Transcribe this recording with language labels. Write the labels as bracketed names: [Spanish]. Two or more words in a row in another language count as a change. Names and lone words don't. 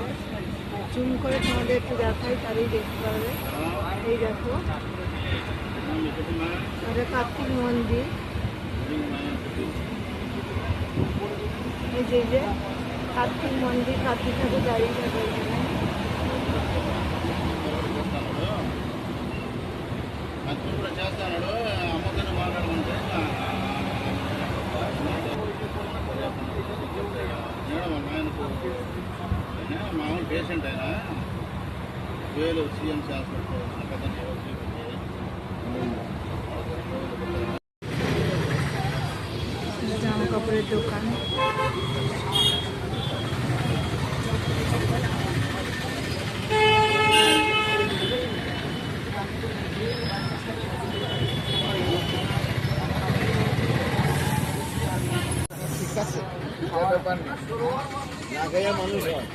[Bangla] জুম করে তোমাদের একটু দেখাই, তাহলেই দেখতে পাবে। এই দেখো, এটা কার্তিক মন্দির। এই যে কার্তিক মন্দির, কার্তিক ঠাকুর দাঁড়িয়ে থাকে এখানে। [Telugu] మామూలు పేషెంట్ అయినా వేలు సిఎంసీ హాస్పిటల్ [Bangla] জামা কাপড়ের দোকান। ঠিক আছে, খাওয়ার ব্যাপার নেই, না খেয়ে মানুষ হয়।